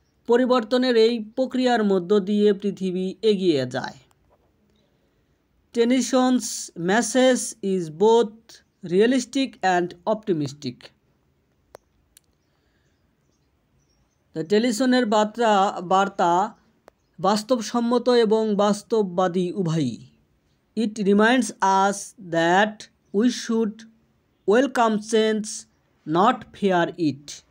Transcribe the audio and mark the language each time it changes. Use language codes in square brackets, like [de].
[bn] পরিবর্তনের এই প্রক্রিয়ার মধ্য দিয়ে পৃথিবী এগিয়ে যায়। [en] Tennyson's message is both realistic and optimistic. [bn] টেলিসনের বার্তা বাস্তবসম্মত এবং বাস্তববাদী উভয়ই। [en] It reminds us that we should welcome change, not fear it.